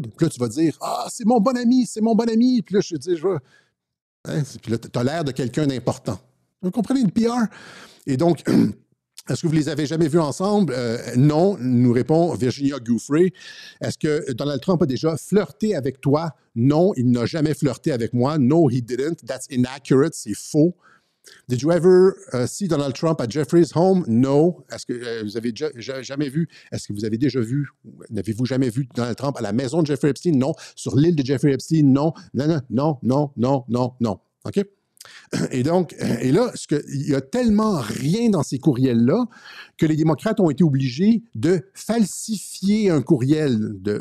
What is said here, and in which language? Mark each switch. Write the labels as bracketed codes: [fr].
[fr] Puis là, tu vas dire, c'est mon bon ami. Puis là, je te dis, puis là, tu as l'air de quelqu'un d'important. Vous comprenez le PR? Et donc, est-ce que vous les avez jamais vus ensemble? Non, nous répond Virginia Giuffre. Est-ce que Donald Trump a déjà flirté avec toi? Non, il n'a jamais flirté avec moi. [en] No, he didn't. That's inaccurate. [fr] C'est faux. [en] Did you ever see Donald Trump at Jeffrey's home? No. [fr] Est-ce que vous avez jamais vu? Est-ce que vous avez déjà vu? N'avez-vous jamais vu Donald Trump à la maison de Jeffrey Epstein? Non. Sur l'île de Jeffrey Epstein? Non. Non. OK? Et donc, là, il y a tellement rien dans ces courriels-là que les démocrates ont été obligés de falsifier un courriel.